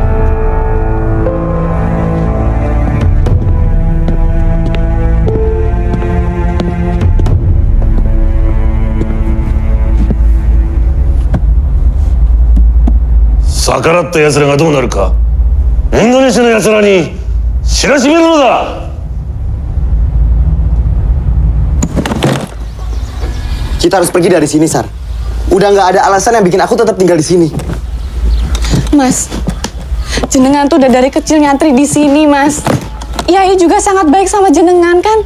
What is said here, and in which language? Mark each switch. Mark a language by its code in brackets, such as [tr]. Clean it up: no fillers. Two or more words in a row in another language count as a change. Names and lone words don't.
[ja] 逆らった奴らがどうなるか、インドネシアの奴らに知らしめるのだ。 [id] Kita harus pergi dari sini, Sar. Udah nggak ada alasan yang bikin aku tetap tinggal di sini. Mas, jenengan tuh udah dari kecil nyantri di sini, Mas. Yai juga sangat baik sama jenengan, kan?